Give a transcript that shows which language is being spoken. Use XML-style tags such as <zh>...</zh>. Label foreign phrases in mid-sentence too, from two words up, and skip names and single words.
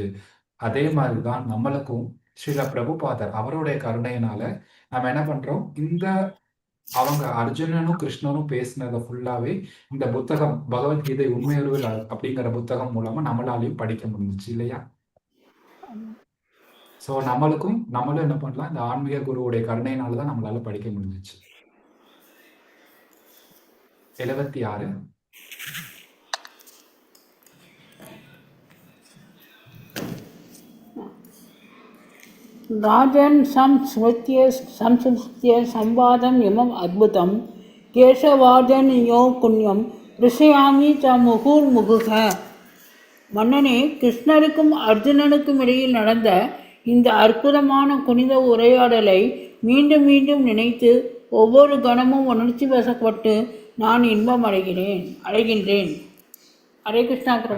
<ta>அதே மாதிரிதான் நம்மளுக்கும் ஸ்ரீல பிரபுபாதர் அவருடைய கருணையினால நம்ம என்ன பண்றோம், இந்த அவங்க அர்ஜுனனும் கிருஷ்ணனும் பேசினதை ஃபுல்லாவே இந்த புத்தகம் பகவத்கீதை உண்மையுருவில் அப்படிங்கிற புத்தகம் மூலமா நம்மளாலையும் படிக்க முடிஞ்சிச்சு இல்லையா? ஸோ நம்மளும் என்ன பண்ணலாம், இந்த ஆன்மீக குருவுடைய கருணையினாலதான் நம்மளால படிக்க முடிஞ்சிச்சு. 76.</ta> <sa>राजन् संस्मृत्य संवादम् इमम् अद्भुतं केशवार्जनयो पुण्यं ऋषयामि च मुहुर्मुहुः.</sa> <ta>மன்னனே, கிருஷ்ணருக்கும் அர்ஜுனனுக்கும் இடையில் நடந்த இந்த அற்புதமான புனித உரையாடலை மீண்டும் மீண்டும் நினைத்து ஒவ்வொரு கணமும் உணர்ச்சி வசப்பட்டு நான் இன்பம் அடைகின்றேன். ஹரே கிருஷ்ணா பிரபு.</ta>